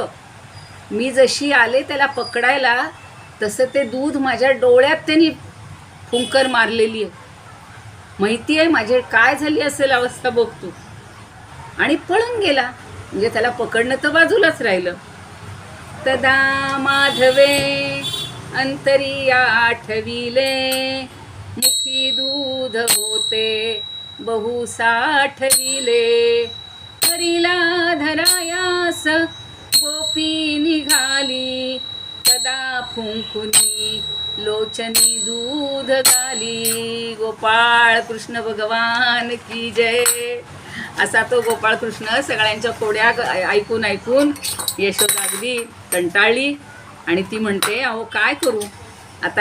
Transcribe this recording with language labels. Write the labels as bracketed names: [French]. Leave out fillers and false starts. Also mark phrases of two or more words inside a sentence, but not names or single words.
[Marathi] मी जशी आले त्याला पकडायला तसं ते दूध माझ्या डोळ्यात त्यांनी फुंकर मारलेली आहे. माहिती आहे माझे काय झाली असेल अवस्था बघतो. आणि पळून गेला, म्हणजे त्याला पकडणं तर बाजूलाच राहिलं. तदा माधवे अंतरी आठविले, मुखी दूध होते बहु साठविले, हरीला धरायास गोपी निघाली, तदा फुंकुनी लोचनी दूध गाली. [Hindi] गोपाळ कृष्ण भगवान की जय. [Marathi] असा तो गोपाळ कृष्ण सगळ्यांच्या खोड्या ऐकून यशोदा अगदी कंटाळली आणि ती म्हणते, अहो काय करू आता.